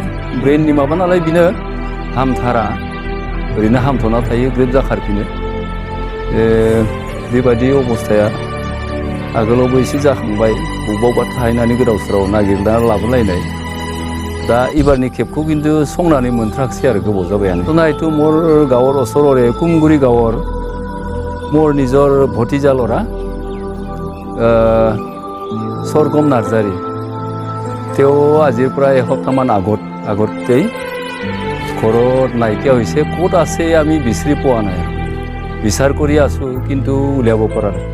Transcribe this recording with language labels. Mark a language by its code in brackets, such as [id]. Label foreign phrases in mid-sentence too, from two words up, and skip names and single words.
[brx] ब्रेननि माबा नालाय बिनो, हामथारा, ओरैनो हामथ'ना थायो, ग्रोब जाखारफिनो। बेबायदि अबस्थाया आगोलावबो एसे जाखांबाय, बबेबा थाहैनानै गोदाव सोराव नागिरना लाबोलायनाय। दा एबारनि खेबखौ खिन्थु संनानै मोनथाराखिसै आरो, गोबाव जाबायानो। [as] नायतो मोर गाঁৱৰ ওচৰৰে কুমগুৰি গাঁৱৰ মোৰ নিজৰ ভতিজা ল'ৰা স্বৰ্গম নাৰ্জাৰি। তেওঁ আজিৰ পৰা এসপ্তাহমান আগতেই ঘৰত নাইকিয়া হৈছে। ক'ত আছে আমি বিচাৰি পোৱা নাই, বিচাৰ কৰি আছোঁ, কিন্তু উলিয়াব পৰা নাই।